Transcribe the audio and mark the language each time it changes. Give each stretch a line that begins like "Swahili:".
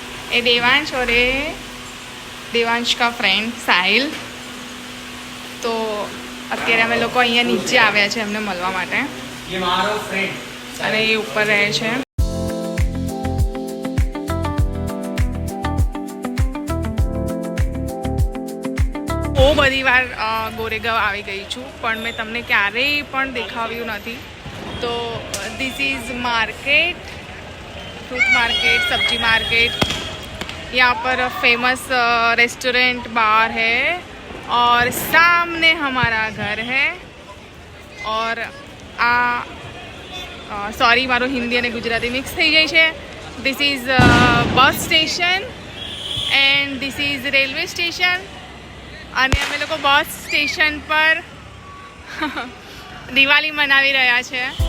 Hindi: ए देवांश और ए देवांश का फ्रेंड साहिल.
Gujarati: તો અત્યારે અમે લોકો અહીંયા નીચે આવ્યા છે એમને મળવા માટે અને એ ઉપર રહે છે. બહુ બધી વાર ગોરેગાંવ આવી ગઈ છું પણ મેં તમને ક્યારેય પણ દેખાવ્યું નથી.
English: तो this is market, fruit market, सब्जी market.
Hindi: यहाँ पर फेमस रेस्टोरेंट बार है और सामने हमारा घर है. और आ सॉरी
Gujarati: मारो हिंदी અને ગુજરાતી મિક્સ થઈ જાય છે.
English: This is bus station and this is railway station.
Gujarati: અને અમે લોકો બસ સ્ટેશન પર દિવાળી મનાવી રહ્યા છે.